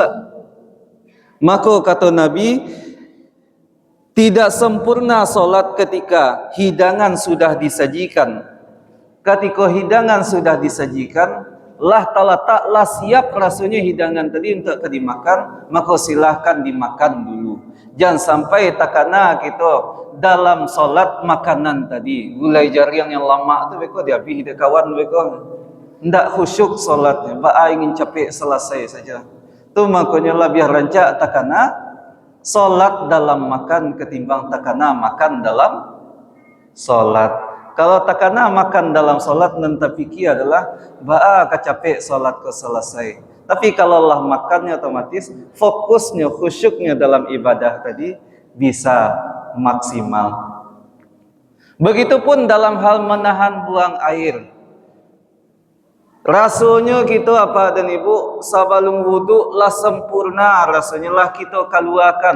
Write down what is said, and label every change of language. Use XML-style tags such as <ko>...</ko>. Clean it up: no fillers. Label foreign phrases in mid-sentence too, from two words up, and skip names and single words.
<id>Maka kata Nabi, tidak sempurna solat ketika hidangan sudah disajikan. Ketika hidangan sudah disajikan, lah taklah siap rasanya hidangan tadi untuk dimakan, maka silahkan dimakan dulu. Jangan sampai takana kita dalam solat makanan tadi,</id> <min>gulai jariang yang lama tu beko dia habis dia kawan beko. Ndak khusyuk solatnya, ba ingin capek selesai saja. Tu makanya lah biar rancak takana solat dalam makan ketimbang takana makan dalam solat. Kalau takana makan dalam solat nan terfikir adalah ba kecapek solat ke selesai.</min> <id>Tapi kalau lah makannya otomatis fokusnya khusyuknya dalam ibadah tadi bisa maksimal. Begitupun dalam hal menahan buang air. Rasanya kita apa dan ibu sebelum wudu lah sempurna rasanya lah kita keluarkan.</id>